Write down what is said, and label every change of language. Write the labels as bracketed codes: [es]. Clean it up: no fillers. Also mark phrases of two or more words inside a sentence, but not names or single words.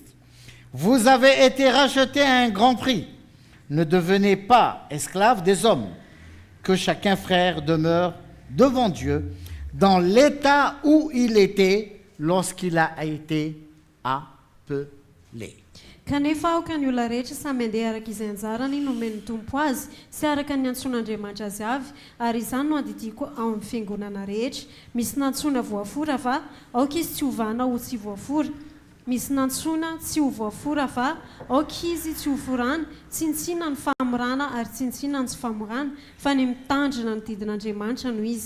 [fr] Vous avez été rachetés à un grand prix. Ne devenez pas esclaves des hommes. Que chacun frère demeure devant Dieu dans l'état où il était lorsqu'il a été appelé. [mg] Kanefa aoka ny olona rehetra samy andeha araka izay anjarany nomeny tompo azy sy araka ny antson'Andriamanitra azy avy, ary izany no andidiko ao amin'ny fiangonana rehetra. Misy nantsona voafora va, aoka izy tsy hovana ho tsy voafora. Misy nantsona tsy ho voafora va, aoka izy tsy ho forana, tsintsina ny famorana ary tsintsina ny tsy famorana, fa ny mitandrina ny didin'Andriamanitra no izy.